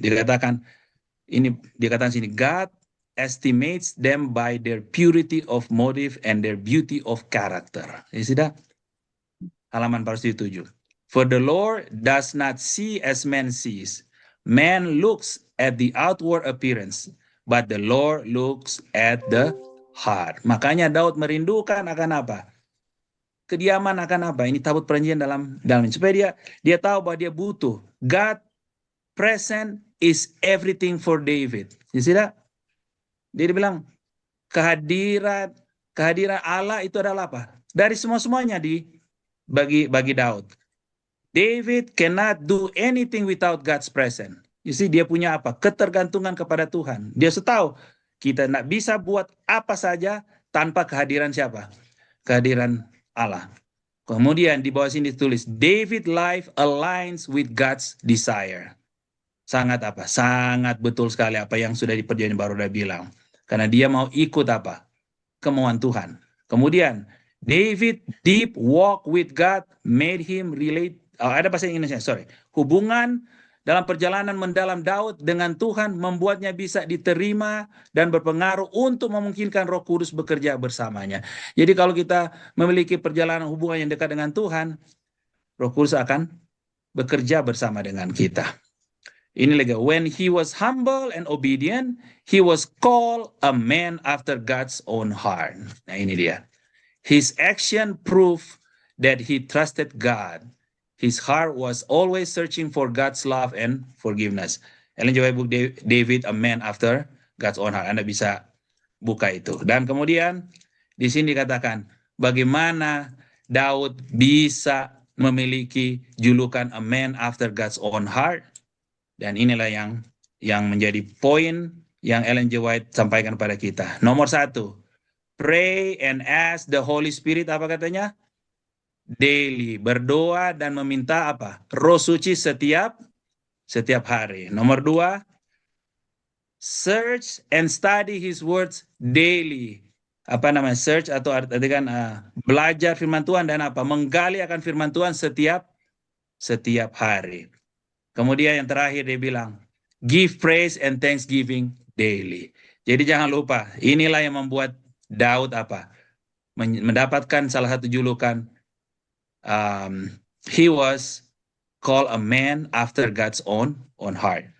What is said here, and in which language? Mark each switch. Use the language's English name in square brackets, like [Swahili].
[Indonesian] Dikatakan sini, [English] God estimates them by their purity of motive and their beauty of character. [Indonesian] Ya sudah, halaman 477. [English] For the Lord does not see as man sees. Man looks at the outward appearance, but the Lord looks at the heart. [Indonesian] Makanya Daud merindukan akan apa? Kediaman akan apa? Ini tabut perjanjian dalam supaya dia tahu bahwa dia butuh. [English] God present is everything for David. You see that? [Indonesian] Dia bilang kehadiran Allah itu adalah apa? Dari semuanya bagi Daud. [English] David cannot do anything without God's presence. You see, [Indonesian] dia punya apa? Ketergantungan kepada Tuhan. Dia tahu kita tidak bisa buat apa saja tanpa kehadiran siapa? Kehadiran Allah. Kemudian di bawah sini ditulis, [English] David life aligns with God's desire. [Indonesian] Sangat apa? Sangat betul sekali apa yang sudah di perjanjian baru udah bilang. Karena dia mau ikut apa? Kemauan Tuhan. Kemudian [English] David deep walk with God made him relate. [Indonesian] Ada bahasa Inggrisnya, sorry. Hubungan dalam perjalanan mendalam Daud dengan Tuhan membuatnya bisa diterima dan berpengaruh untuk memungkinkan Roh Kudus bekerja bersamanya. Jadi kalau kita memiliki perjalanan hubungan yang dekat dengan Tuhan, Roh Kudus akan bekerja bersama dengan kita. Ini lagi, [English] when he was humble and obedient, he was called a man after God's own heart. [Indonesian] Nah ini dia. [English] His action proved that he trusted God. His heart was always searching for God's love and forgiveness. Ellen G. White book David, a man after God's own heart. [Indonesian] Anda bisa buka itu. Dan kemudian di sini dikatakan bagaimana Daud bisa memiliki julukan [English] a man after God's own heart. [Indonesian] Dan inilah yang menjadi poin yang Ellen G. White sampaikan pada kita. Nomor 1, [English] pray and ask the Holy Spirit, [Indonesian] apa katanya? [English] Daily, [Indonesian] berdoa dan meminta apa? Roh suci setiap hari. Nomor 2, [English] search and study His words daily. [Indonesian] Apa namanya? Search atau artikan belajar firman Tuhan dan apa? Menggali akan firman Tuhan setiap hari. Kemudian yang terakhir dia bilang, [English] give praise and thanksgiving daily. [Indonesian] Jadi jangan lupa, inilah yang membuat Daud apa? Mendapatkan salah satu julukan, [English] he was called a man after God's own heart.